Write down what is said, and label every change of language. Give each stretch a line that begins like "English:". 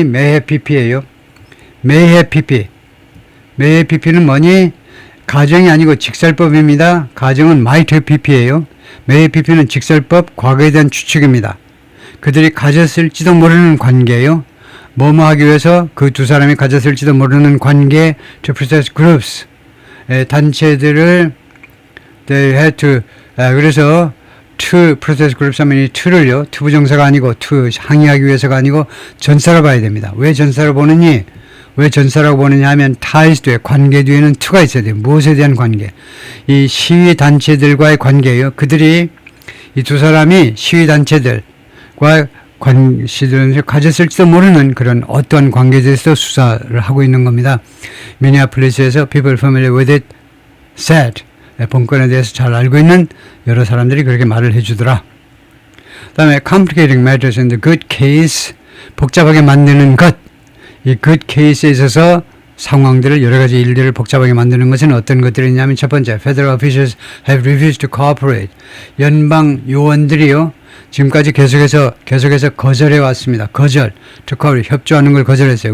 Korean: may have pp예요. may have pp. may have pp는 뭐니? 가정이 아니고 직설법입니다. 가정은 might have pp예요. may have pp는 직설법, 과거에 대한 추측입니다. 그들이 가졌을지도 모르는 관계예요. 뭐뭐 하기 위해서 그 두 사람이 가졌을지도 모르는 관계
English: to process groups.
Korean: 단체들을
English: they had to
Korean: 그래서
English: to process groups
Korean: 하면 이 to를요. to 부정사가 아니고 to 항의하기 위해서가 아니고 전사로 봐야 됩니다. 왜 전사로 보느니? 왜 전사라고 보느냐 하면 ties 뒤에 관계 뒤에는 to가 있어야 돼요. 무엇에 대한 관계? 이 시위 단체들과의 관계예요. 그들이 이 두 사람이 시위 단체들과 시들을 가졌을지도 모르는 그런 어떠한 관계에 대해서 수사를 하고 있는 겁니다. 미니애폴리스에서
English: people familiar with it said
Korean: 본건에 대해서 잘 알고 있는 여러 사람들이 그렇게 말을 해주더라. 그 다음에
English: complicating matters in the good case
Korean: 복잡하게 만드는 것. 이 good case에 있어서 상황들을 여러 가지 일들을 복잡하게 만드는 것은 어떤 것들이냐면 첫 번째
English: federal officials have refused to cooperate.
Korean: 연방 요원들이요. 지금까지 계속해서 거절해 왔습니다. 거절,
English: to cooperate,
Korean: 협조하는 걸 거절했어요.